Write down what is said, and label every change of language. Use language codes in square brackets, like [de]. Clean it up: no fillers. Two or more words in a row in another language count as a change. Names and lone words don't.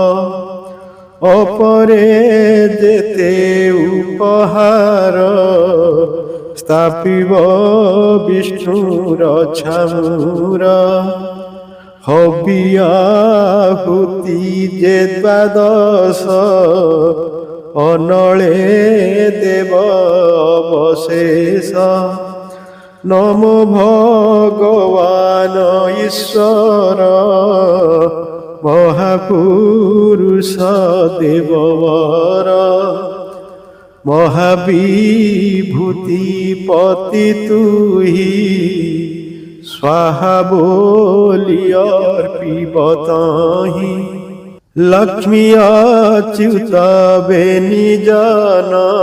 [or] ଅପରେ ଯେତେ ଉପହାର, ସ୍ଥାପିବ ବିଷ୍ଣୁର ଛାମୁର। ହବିଆହୁତି ଯେ ଦ୍ୱାଦଶ, ଅନଳେ ଦେବ ଅବଶେଷ। ନମୋ ଭଗବାନ ଈଶ୍ୱର ମହାପୁରୁଷ ଦେବବର ମହାବିଭୂତି ପତି ତୁହି ସ୍ୱାହା ବଳି ଅର୍ପିବ ତାହି ଲକ୍ଷ୍ମୀ ଅଚ୍ୟୁତ ବେନି ଜନ